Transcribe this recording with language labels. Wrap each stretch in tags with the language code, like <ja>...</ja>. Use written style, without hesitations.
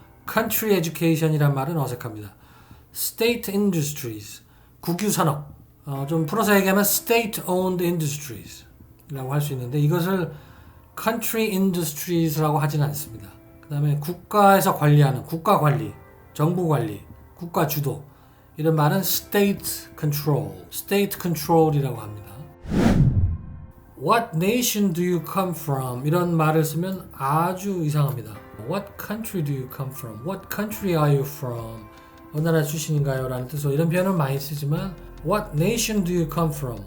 <ko>country education이란 말은 어색합니다. state industries, 국유산업, 좀 풀어서 얘기하면</ko> <en>state owned industries</en> <ko>라고 할 수 있는데 이것을</ko> <en>country industries</en> <ko>라고 하진 않습니다. 그 다음에 국가에서 관리하는 국가 관리, 정부 관리, 국가 주도 이런 말은 state control이라고 합니다.</ko> <en>What nation do you come from?</en> <ko>이런 말을 쓰면 아주 이상합니다.</ko> <en>What country do you come from? What country are you from?</en> <ko>어느 나라 출신인가요? 라는 뜻으로 이런 표현은 많이 쓰지만</ko> <en>What nation do you come from?</en>